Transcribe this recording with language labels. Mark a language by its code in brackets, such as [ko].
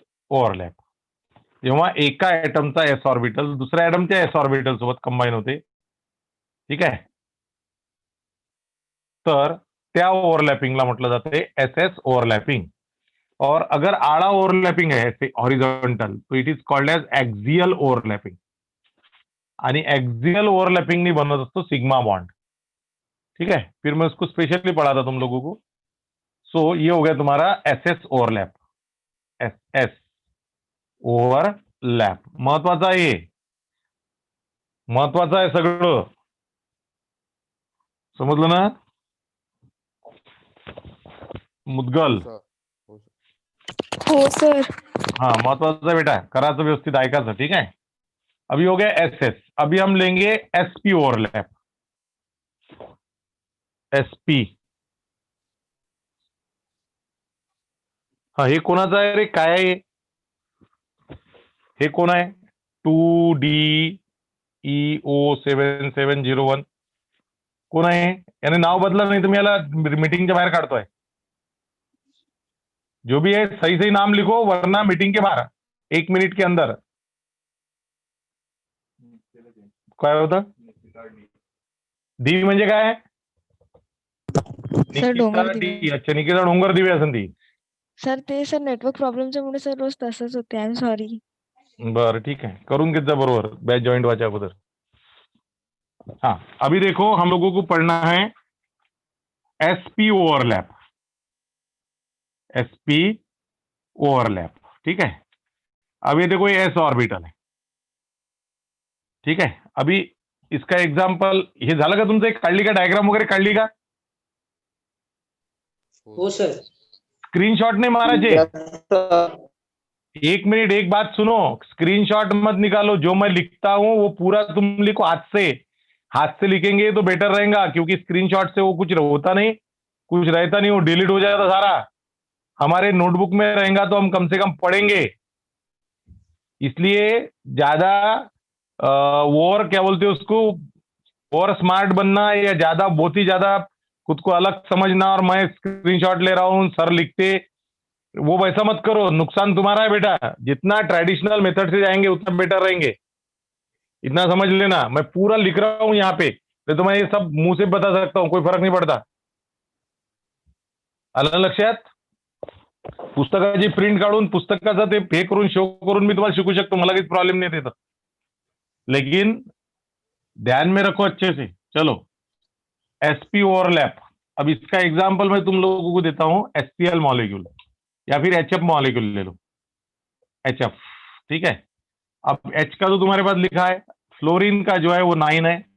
[mr] जेव्हा एका ऍटमचा S orbital दुसऱ्या ऍटमच्या एस ऑर्बिटल सोबत कंबाईन होते, ठीक आहे, तर त्या ओव्हरलॅपिंगला म्हटलं जाते एस एस ओव्हरलॅपिंग. [hi] और अगर आड़ा ओव्हरलॅपिंग है ऐसे हॉरिझॉन्टल तो [en] It is called as axial overlapping. [mr] आणि [hi] एक्सियल ओव्हरलैपिंग नहीं बनता दोस्तों सिग्मा बॉन्ड. ठीक है, फिर मैं उसको स्पेशली पढ़ा था तुम लोगों को. सो ये हो गया तुम्हारा S S overlap. [mr] S S overlap महत्वाचा आहे, महत्वाचं आहे सगळं. समजलं ना मुदगल? हो सर. हाँ महत्वाचा बेटा, करायचं व्यवस्थित ऐकायचं. [hi] ठीक है, अभी हो गया एस एस. अभी हम लेंगे एसपी ओवरलैप. [mr] एसपी, हा हे कोणाचं आहे रे? काय आहे हे? कोण आहे? 2DEO7701 कोण आहे? याने नाव बदला नाही तुम्ही याला मीटिंगच्या बाहेर काढतोय. [hi] जो भी है सही सही नाम लिखो वरना मीटिंग के बाहर 1 मिनट के अंदर. [mr] काय होतं? डी म्हणजे काय? सर डोंगर दिवे. अच्छा, निकिता डोंगर दिवे असेल ती. सर ते सर नेटवर्क प्रॉब्लेमच्या मुळे सर रोज तसंच होते. [en] I am sorry. [mr] बरं [hi] ठीक है, [mr] करून घेत जा बरोबर बैच ज्वाइंट व्हायच्या अगोदर. [hi] हाँ, अभी देखो हम लोगों को पढ़ना है एसपी ओवरलैप. एसपी ओवरलैप, ठीक है. अब ये देखो ये एस ऑर्बिटल है. ठीक है, अभी इसका एग्जाम्पल [mr] हे झालं का तुमचं? एक काढली का डायग्राम वगैरे काढली का? हो सर. स्क्रीनशॉट नहीं माराचे. [hi] 1 मिनट, एक बात सुनो, स्क्रीनशॉट मत निकालो. जो मैं लिखता हूं वो पूरा तुम लिखो हाथ से लिखेंगे तो बेटर रहेगा, क्योंकि स्क्रीनशॉट से वो कुछ होता नहीं, कुछ रहता नहीं, वो डिलीट हो जाता सारा. हमारे नोटबुक में रहेगा तो हम कम से कम पढ़ेंगे. इसलिए ज्यादा और क्या बोलते हैं उसको, और स्मार्ट बनना या ज्यादा बहुत ही ज्यादा खुद को अलग समझना और मैं स्क्रीनशॉट ले रहा हूं सर लिखते, वो वैसा मत करो. नुकसान तुम्हारा है बेटा. जितना ट्रेडिशनल मेथड से जाएंगे उतना बेटर रहेंगे. इतना समझ लेना, मैं पूरा लिख रहा हूं यहाँ पे, तो मैं ये सब मुंह से बता सकता हूं, कोई फर्क नहीं पड़ता. [mr] आलं लक्षात? पुस्तकाची प्रिंट काढून पुस्तकाचं ते हे करून शो करून मी तुम्हाला शिकू शकतो, मला काही प्रॉब्लम नहीं देता. [hi] लेकिन ध्यान में रखो अच्छे से. चलो, एसपी ओवरलैप. अब इसका एग्जाम्पल मैं तुम लोगों को देता हूं. एचसीएल मॉलिक्यूल या फिर एचएफ मॉलिक्यूल ले लो. एचएफ, ठीक है. अब एच का तो तुम्हारे पास लिखा है, फ्लोरीन का जो है वो 9 है.